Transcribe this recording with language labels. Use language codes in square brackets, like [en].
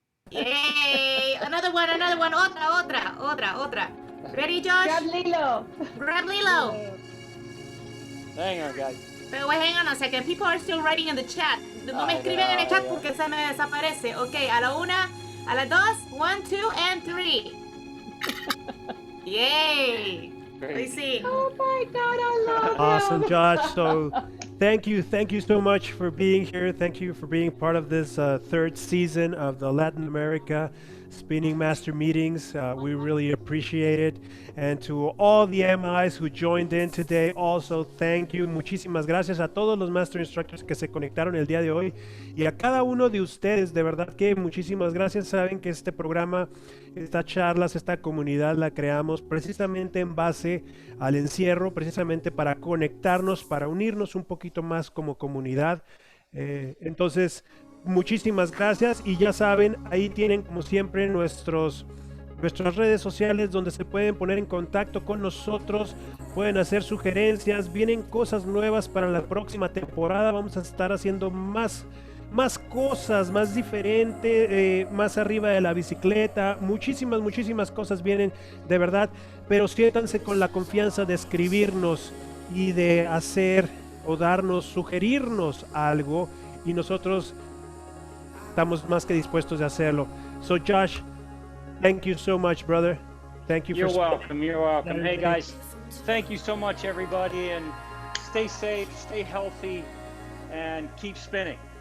[en] Yay! Another one. Otra. Ready, Josh? Grab Lilo. Grab Lilo. Hang on, guys. Pero wait, hang on a second. People are still writing in the chat. [es] No me escriben en el chat porque se me desaparece. Ok, a la una, a la dos, [en] 1, 2, and 3. Yay! Great. I see. Oh my God, I love Awesome, him. Josh. So thank you so much for being here. Thank you for being part of this third season of the Latin America Spinning Master Meetings. We really appreciate it. And to all the MIs who joined in today, also thank you. [es] Muchísimas gracias a todos los Master Instructors que se conectaron el día de hoy, y a cada uno de ustedes, de verdad que muchísimas gracias. Saben que este programa, estas charlas, esta comunidad la creamos precisamente en base al encierro, precisamente para conectarnos, para unirnos un poquito más como comunidad. Entonces, muchísimas gracias, y ya saben, ahí tienen como siempre nuestras redes sociales donde se pueden poner en contacto con nosotros, pueden hacer sugerencias, vienen cosas nuevas para la próxima temporada. Vamos a estar haciendo más cosas, más diferente, más arriba de la bicicleta, muchísimas cosas vienen, de verdad, pero siéntanse con la confianza de escribirnos y de hacer o sugerirnos algo, y nosotros estamos más que dispuestos de hacerlo. [en] So Josh, thank you so much, brother. Thank you. You're welcome. Hey guys, thank you so much, everybody, and stay safe, stay healthy, and keep spinning.